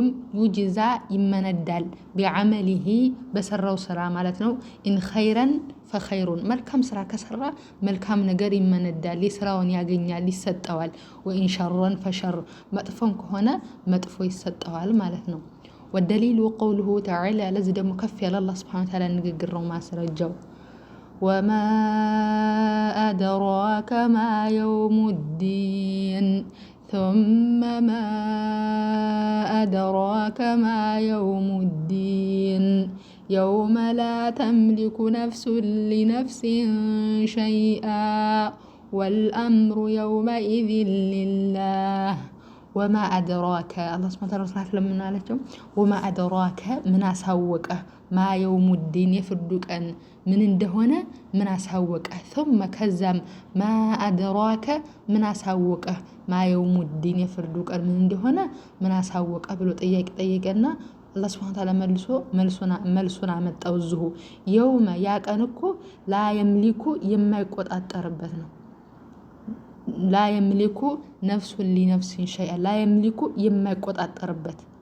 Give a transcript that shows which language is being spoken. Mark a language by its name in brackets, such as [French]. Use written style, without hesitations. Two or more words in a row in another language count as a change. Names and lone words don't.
[Amharic] ዩጅዛ ይመነዳል ቢዓመሊሂ በሰራው ስራ ማለት ነው [Arabic] إن خيرا فخير [Amharic] መልካም ስራ ከሰራ መልካም ነገር ይመነዳል የስራውን ያገኛል ይሰጠዋል [Arabic] وإن شرا فشر [Amharic] መጥፎን ከሆነ መጥፎ ይሰጠዋል ማለት ነው [Arabic] والدليل قوله تعالى [Amharic] ለዚህ ደግሞ ከፍ ያለ አላህ [Arabic] سبحانه وتعالى [Amharic] ንግግር ነው ማስረጃው وما [Arabic] أدراك ما يوم الدين ثم ما أدراك ما يوم الدين يوم لا تملك نفس لنفس شيئا والأمر يومئذ لله وما أدراك الله سبحانه وتعالى [Amharic] ለምን አላቸው? [Arabic] وما أدراك [Amharic] ምን አሳወቀ [Arabic] ما يوم الدين [Amharic] የፍርዱ ቀን ምን እንደሆነ ምን አሳወቀ ثم ከዛም [Arabic] ما أدراك [Amharic] ምን አሳወቀ [Arabic] ما يوم الدين [Amharic] የፍርዱ ቀን ምን እንደሆነ ምን አሳወቀ ብሎ ጥያቄ ጠየቀና [Arabic] الله سبحانه وتعالى [Amharic] መልሱን አመጣው። እዚሁ የውመ ያ ቀን እኮ [Arabic] لا يملك [Amharic] የማይቆጣጠርበት ነው። [Arabic] لا يملك نفس لنفس شيئا لا يملك [Amharic] የማይቆጣጠርበት